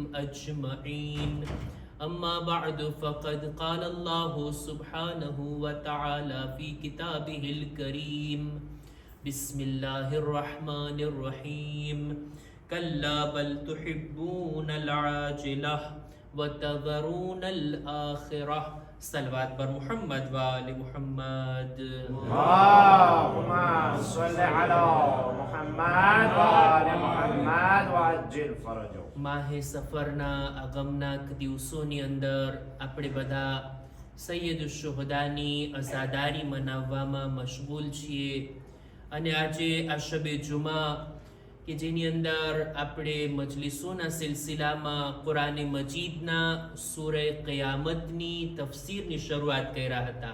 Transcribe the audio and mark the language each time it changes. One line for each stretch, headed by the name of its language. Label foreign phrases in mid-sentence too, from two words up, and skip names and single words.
Arabic: أجمعين أما بعد فقد قال الله سبحانه وتعالى في كتابه الكريم بسم الله الرحمن الرحيم كلا بل تحبون العاجلة وتذرون الآخرة صلوات بر محمد وآل محمد اللهم صل على محمد وآل محمد وعجل فرجه
Gujarati: માહે સફરના આગમના દિવસોની અંદર આપણે બધા સૈયદ શુહદાની અઝાદારી મનાવવામાં મશગુલ છીએ અને આજે આ શબે જુમા કે જેની અંદર આપણે મજલિસોના સિલસિલામાં કુરાને મજીદના સૂરે કયામતની તફસીરની શરૂઆત કર્યા હતા.